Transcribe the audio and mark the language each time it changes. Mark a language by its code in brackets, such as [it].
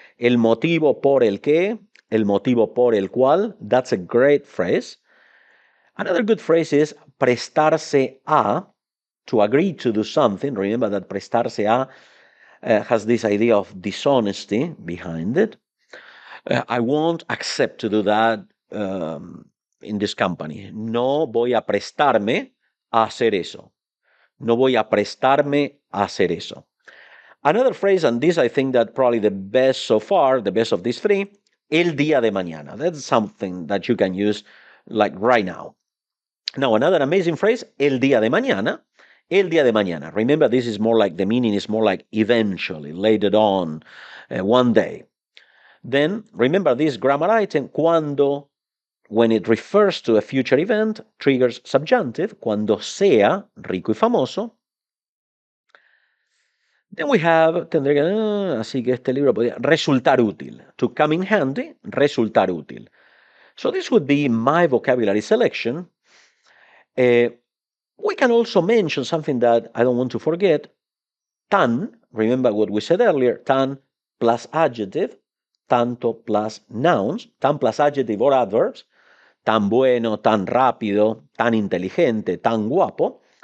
[es] El motivo por el que, el motivo por el cual. [en] That's a great phrase. Another good phrase is [es] prestarse a, [en] to agree to do something. Remember that prestarse a has this idea of dishonesty behind it. I won't accept to do that in this company. [es] No voy a prestarme a hacer eso. No voy a prestarme a hacer eso. [en] Another phrase, and this I think that probably the best so far, the best of these 3, [es] el día de mañana. [en] That's something that you can use like right now. Now, another amazing phrase, [es] el día de mañana. El día de mañana. [en] Remember, this is more like, the meaning is more like eventually, later on, one day. Then, remember this grammar item, cuando, when it refers to a future event, triggers subjunctive, [es] cuando sea rico y famoso. [en] Then we have, [es] así que este libro podría resultar útil. [en] To come in handy, [es] resultar útil. [en] So this would be my vocabulary selection. We can also mention something that I don't want to forget. Tan, remember what we said earlier, tan plus adjective, tanto plus nouns, tan plus adjective or adverbs, [es] tan bueno, tan rápido, tan inteligente, tan guapo.